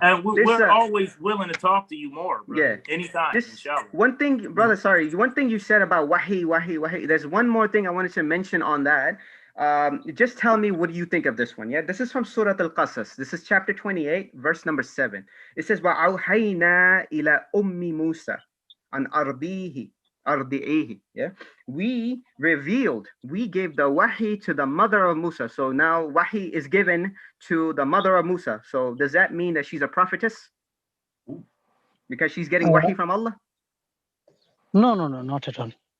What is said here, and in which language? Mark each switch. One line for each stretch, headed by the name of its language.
English: And we're always willing to talk to you more, brother. Yeah. Anytime, inshallah. One thing, brother, sorry. One thing you said about wahi. There's one more thing I wanted to mention on that. Just tell me, what do you think of this one? Yeah, this is from Surah Al-Qasas. This is chapter 28, verse number 7. It says,
Arabic: وَأَوْحَيْنَا إِلَى أُمِّ مُوسَى أَنْ أَرْضِعِيهِ.
English: Yeah, we revealed, we gave the wahi to the mother of Musa. So now wahi is given to the mother of Musa. So does that mean that she's a prophetess? Because she's getting wahi from Allah? No, not at all.